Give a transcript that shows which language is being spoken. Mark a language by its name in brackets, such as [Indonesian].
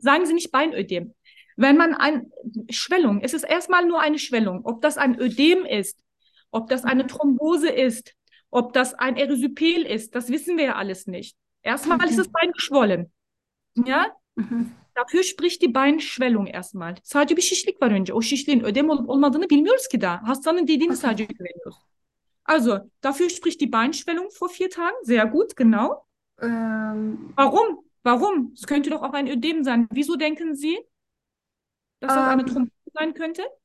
[German] Sagen Sie nicht Beinödem. Wenn man eine Schwellung, es ist erstmal nur eine Schwellung, ob das ein Ödem ist, ob das eine Thrombose ist, ob das ein Erysipel ist, das wissen wir ja alles nicht. Erstmal ist das Bein geschwollen. Ja? Dafür spricht die Beinschwellung erstmal. [Turkish] Sadece bir şişlik var önce. O şişliğin ödem olup olmadığını bilmiyoruz ki daha. Hastanın dediğini sadece görüyoruz. [German] Also, dafür spricht die Beinschwellung vor 4 Tagen. Sehr gut, genau. Warum? Warum? Es könnte doch auch ein Ödem sein. Wieso denken Sie, dass das eine Thrombose sein könnte?